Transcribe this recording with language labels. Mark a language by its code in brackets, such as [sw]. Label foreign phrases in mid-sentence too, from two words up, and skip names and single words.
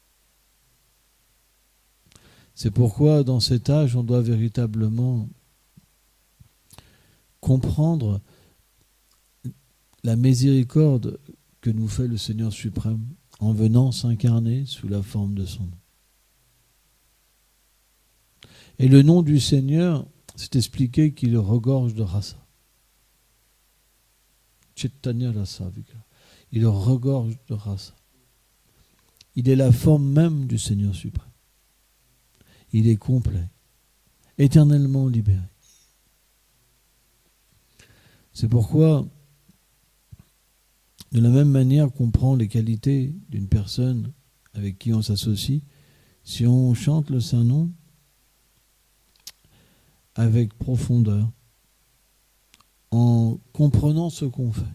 [fr] C'est pourquoi, dans cet âge, on doit véritablement comprendre la miséricorde que nous fait le Seigneur suprême en venant s'incarner sous la forme de son nom. Et le nom du Seigneur, c'est expliqué qu'il regorge de rasa. Chaitanya rasa, il regorge de rasa. Il est la forme même du Seigneur suprême. Il est complet, éternellement libéré. C'est pourquoi, de la même manière qu'on prend les qualités d'une personne avec qui on s'associe, si on chante le Saint-Nom avec profondeur, en comprenant ce qu'on fait.